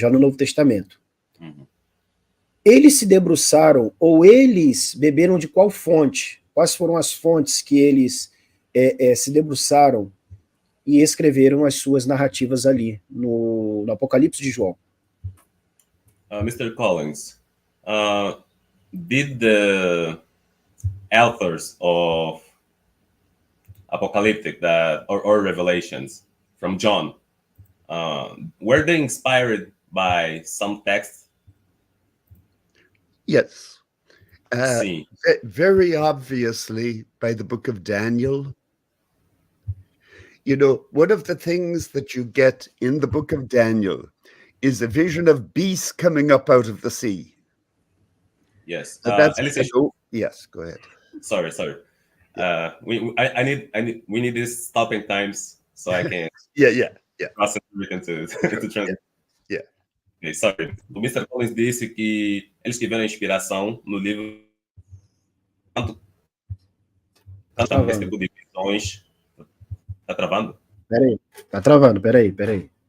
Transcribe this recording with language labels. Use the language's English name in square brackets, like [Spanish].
[Portuguese] Já no Novo Testamento, eles se debruçaram, ou eles beberam de qual fonte? Quais foram as fontes que eles se debruçaram e escreveram as suas narrativas ali no Apocalipse de João? [English] Mr. Collins, did the authors of Apocalyptic or Revelations from John, were they inspired by some texts? Yes. [Portuguese] Sim. [English] Very obviously by the book of Daniel. One of the things that you get in the book of Daniel is a vision of beasts coming up out of the sea. Yes. Yes, go ahead. Sorry. We need these stopping times so I can Yeah. process everything to translate. Yeah. Okay, sorry. O Mr. [Portuguese] Collins disse que eles tiveram inspiração no livro tanto esse tipo de visões. Tá travando? Peraí, tá travando, peraí.